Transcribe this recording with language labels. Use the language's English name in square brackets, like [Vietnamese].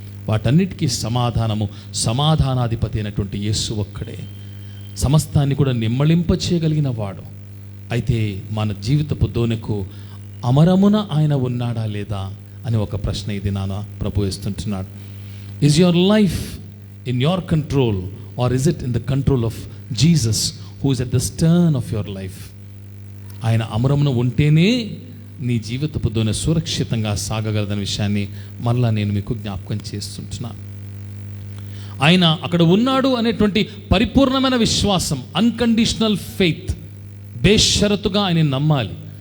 [Telugu] వాటన్నిటికీ సమాధానము, సమాధానాధిపతి అయినటువంటి యేసు ఒక్కడే, సమస్తాన్ని కూడా నిమ్మళింప చేయగలిగిన వాడు. అయితే మన జీవితపు దోణికు అమరమున ఆయన ఉన్నాడా లేదా అని ఒక ప్రశ్న ఇది నాన్న ప్రభు వేస్తుంటున్నాడు. [English] Is your life in your control, or is it in the control of Jesus who is at the stern of your life? [Telugu] ఆయన అమరమున ఉంటేనే నీ జీవితపు దోణి సురక్షితంగా సాగగలదనే విషయాన్ని మరలా నేను మీకు జ్ఞాపకం చేస్తుంటున్నాను. ఆయన అక్కడ ఉన్నాడు అనేటువంటి పరిపూర్ణమైన విశ్వాసం, అన్కండిషనల్ ఫెయిత్, బేషరతుగా ఆయన నమ్మాలి.